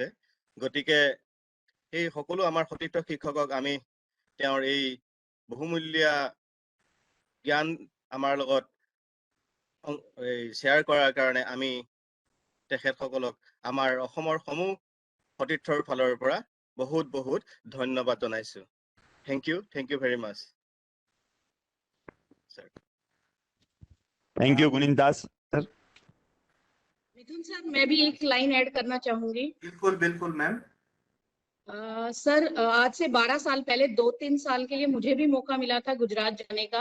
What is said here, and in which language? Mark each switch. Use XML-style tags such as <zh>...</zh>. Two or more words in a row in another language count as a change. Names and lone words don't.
<as>গতিকে এই সকলো আমাৰ সতীৰ্থ শিক্ষকক আমি তেওঁৰ এই বহুমূলীয়া জ্ঞান আমাৰ লগত শ্বেয়াৰ কৰাৰ কাৰণে আমি তেখেতসকলক আমাৰ অসমৰ সমূহ সতীৰ্থৰ ফালৰ পৰা বহুত বহুত ধন্যবাদ জনাইছো।</as> <en>Thank you very much सर। thank you गुनीन दास सर।</en> <hi>मिथुन सर, मैं भी एक</hi> <en>line add</en> <hi>करना चाहूंगी। बिल्कुल बिल्कुल मैम। सर, आज से 12 साल पहले, 2-3 साल के लिए मुझे भी मौका मिला था गुजरात जाने का।</hi>